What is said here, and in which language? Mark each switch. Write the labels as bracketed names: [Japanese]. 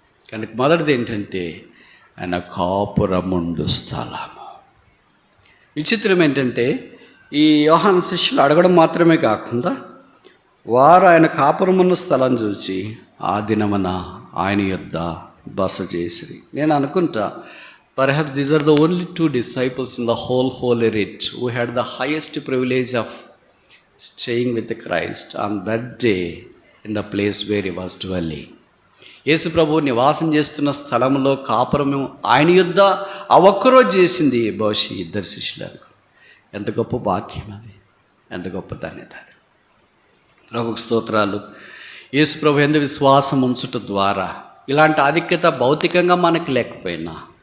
[Telugu] కనుక మొదటిది ఏంటంటే ఆయన కాపురముండు స్థలము. విచిత్రం ఏంటంటే ఈ యోహాను శిష్యులు అడగడం మాత్రమే కాకుండా వారు ఆయన కాపురమున్న స్థలం చూసి ఆ దినమున ఆయన యొద్ద బస చేసిరి. నేను అనుకుంటా, [English] perhaps these are the only two disciples in the whole Holy Writ who had the highest privilege of staying with Christ on that day in the place where he was dwelling. [Telugu] యేసు ప్రభువు నివాసం చేస్తున్న స్థలంలో కాపురము ఆయన యొద్ద ఆ ఒక్కరోజు చేసింది బహుశా ఇద్దరు శిష్యులకు. ఎంత గొప్ప భాగ్యం అది, ఎంత గొప్ప ధన్యత అది. ప్రభుకు స్తోత్రాలు. యేసు ప్రభు యందు విశ్వాసం ఉంచుట ద్వారా ఇలాంటి ఆధిక్యత భౌతికంగా మనకు లేకపోయినా